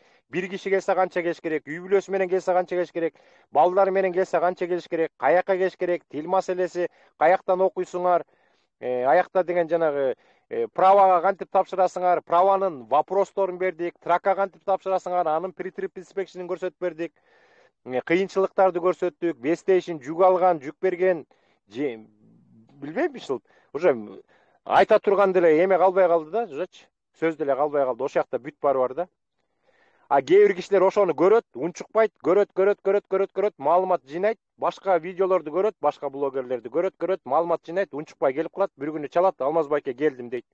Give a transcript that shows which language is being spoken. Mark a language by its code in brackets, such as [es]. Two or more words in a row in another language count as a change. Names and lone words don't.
[ky] Бир киши келсе канча келиш керек? Үй бүлөсү менен келсе канча келиш керек? Балдары менен келсе канча келиш керек? Каяка келиш керек? Тил маселеси, каяктан окуйсуңар? Аякта деген жанагы правага кантип тапшырасыңар? Праванын вопросторун бердик. Тракка кантип тапшырасыңар? Анын [en] pre-trip inspection [ky] көрсөтүп бердик. Кыйынчылыктарды көрсөттүк. Бестейшин жүк алган, жүк берген, билбейм ушул. Уже айта турган деле эме калбай калды да, жочу. Сөз деле калбай калды. Ошол жакта бүт баары бар да. Кээ бир кишилер ошону көрөт, унчукпайт, көрөт, маалымат жыйнайт, башка видеолорду көрөт, башка блогерлерди көрөт, маалымат жыйнайт, унчукпай келип калат, бир күнү чалат, Алмаз байке келдим дейт.